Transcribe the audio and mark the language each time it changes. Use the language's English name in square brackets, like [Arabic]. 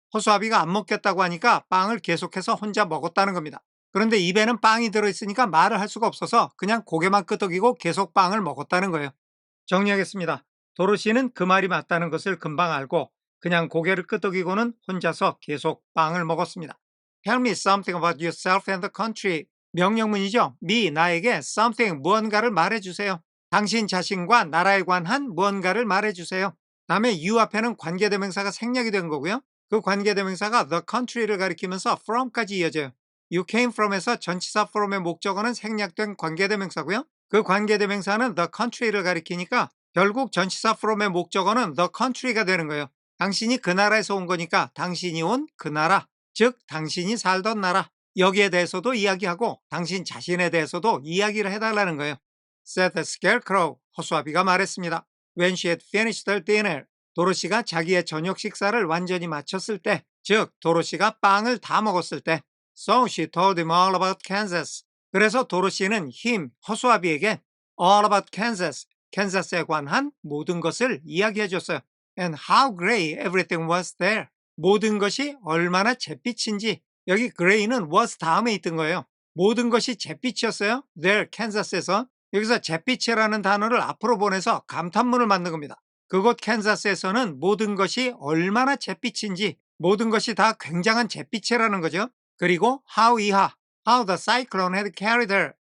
[Korean] 허수아비가 안 먹겠다고 하니까 빵을 계속해서 혼자 먹었다는 겁니다. 그런데 입에는 빵이 들어있으니까 말을 할 수가 없어서 그냥 고개만 끄덕이고 계속 빵을 먹었다는 거예요. 정리하겠습니다. 도로시는 그 말이 맞다는 것을 금방 알고 그냥 고개를 끄덕이고는 혼자서 계속 빵을 먹었습니다. [English] Tell me something about yourself and the country. [Korean] 명령문이죠. me, 나에게 something, 무언가를 말해주세요. 당신 자신과 나라에 관한 무언가를 말해주세요. 다음에 you 앞에는 관계대명사가 생략이 된 거고요. 그 관계대명사가 the country를 가리키면서 from까지 이어져요. [English] You came from [Korean] 에서 전치사 from의 목적어는 생략된 관계대명사고요. 그 관계대명사는 the country를 가리키니까 결국 전치사 from의 목적어는 the country가 되는 거예요. 당신이 그 나라에서 온 거니까 당신이 온 그 나라, 즉 당신이 살던 나라, 여기에 대해서도 이야기하고 당신 자신에 대해서도 이야기를 해달라는 거예요. [English] Said the scarecrow, [Korean] 허수아비가 말했습니다. [English] When she had finished her dinner, [Korean] 도로시가 자기의 저녁 식사를 완전히 마쳤을 때, 즉 도로시가 빵을 다 먹었을 때, [English] So she told him all about Kansas. [Korean] 그래서 도로시는 허수아비에게 [English] all about Kansas, [Korean] 캔자스에 관한 모든 것을 이야기해 줬어요. [English] And how gray everything was there. [Korean] 모든 것이 얼마나 잿빛인지. 여기 gray는 was 다음에 있던 거예요. 모든 것이 잿빛이었어요. there, 캔자스에서. 여기서 잿빛이라는 단어를 앞으로 보내서 감탄문을 만든 겁니다. 그곳 캔자스에서는 모든 것이 얼마나 잿빛인지, 모든 것이 다 굉장한 잿빛이라는 거죠. 그리고 how 이하, [English] how the cyclone had carried her.